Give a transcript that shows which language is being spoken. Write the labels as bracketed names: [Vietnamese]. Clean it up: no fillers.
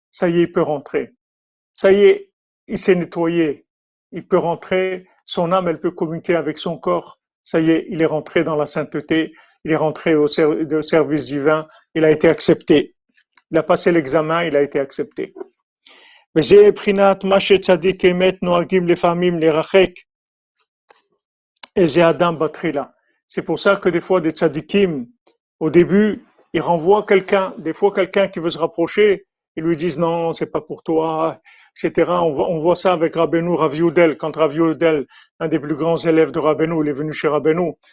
[French] Ça y est, il peut rentrer. Ça y est, il s'est nettoyé. Il peut rentrer, son âme elle peut communiquer avec son corps Ça y est, il est rentré dans la sainteté, il est rentré au service divin, il a été accepté. Il a passé l'examen, il a été accepté. [Hebrew] וזה בחינת מה שצדיק אמת נוהגים לפעמים לרחק איזה אדם בתחילה. [French] C'est pour ça que des fois des tzadikim, au début, ils renvoient quelqu'un, des fois quelqu'un qui veut se rapprocher, ils lui disent non, c'est pas pour toi, etc. On voit ça avec Rabbeinu Rav Yudel, quand Rav Yudel, un des plus grands élèves de Rabbeinu, il est venu chez Rabbeinu.